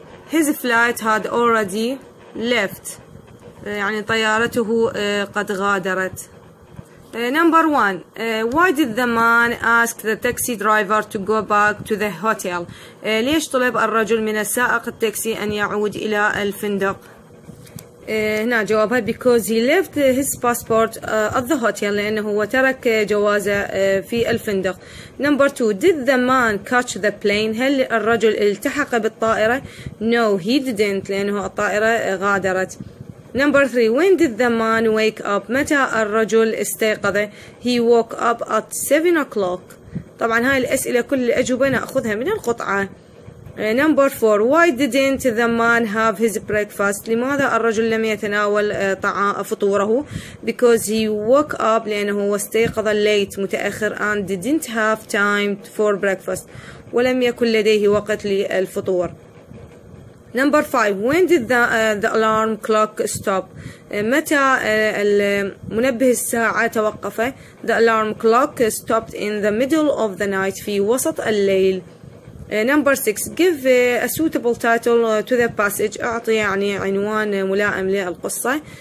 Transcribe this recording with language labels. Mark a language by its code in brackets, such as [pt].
[en] His flight had already left. [ar] يعني طيارته قد غادرت. [en] Number 1. Why did the man ask the taxi driver to go back to the hotel? [ar] ليش طلب الرجل من السائق التاكسي أن يعود إلى الفندق؟ هنا جوابها [en] because he left his passport at the hotel. [ar] لأنه هو ترك جوازه في الفندق. [en] Number 2. Did the man catch the plane? [ar] هل الرجل التحق بالطائرة؟ [en] No he didn't. [ar] لأنه الطائرة غادرت. [en] Number 3. When did the man wake up? [ar] متى الرجل استيقظ؟ [en] He woke up at 7 o'clock. [ar] طبعا هاي الأسئلة كل الأجوبة نأخذها من القطعة. [en] Number 4. Why didn't the man have his breakfast? [ar] لماذا الرجل لم يتناول فطوره؟ [en] Because he woke up. [ar] لأنه استيقظ [en] late [ar] متأخر [en] and didn't have time for breakfast. [ar] ولم يكن لديه وقت للفطور. [en] Number 5. When did the alarm clock stop? [ar] متى منبه الساعة توقف؟ [en] The alarm clock stopped in the middle of the night. [ar] في وسط الليل. [en] Number 6. Give a suitable title to the passage. [ar] أعطي يعني عنوان ملائم للقصة.